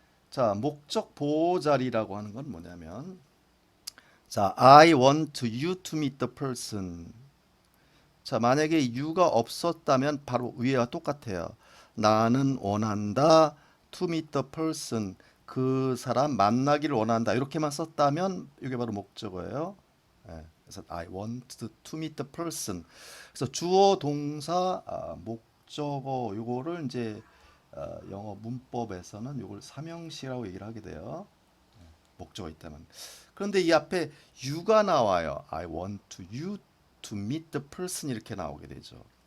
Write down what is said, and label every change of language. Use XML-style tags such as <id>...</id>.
<ko>자, 목적 보호 자리라고 하는 건 뭐냐면 자,</ko> <en>I want you to meet the person.</en> <ko>자, 만약에 you가 없었다면 바로 위에와 똑같아요. 나는 원한다</ko> <en>to meet the person.</en> <ko>그 사람 만나기를 원한다. 이렇게만 썼다면 이게 바로 목적어예요. 예, 그래서</ko> <en>I want to meet the person.</en> <ko>그래서 주어 동사 목적어 요거를 이제 영어 문법에서는 요걸 삼형식이라고 얘기를 하게 돼요. 목적어 있다면. 그런데 이 앞에 you가 나와요.</ko> <en>I want you to meet the person</en> <ko>이렇게 나오게 되죠.</ko>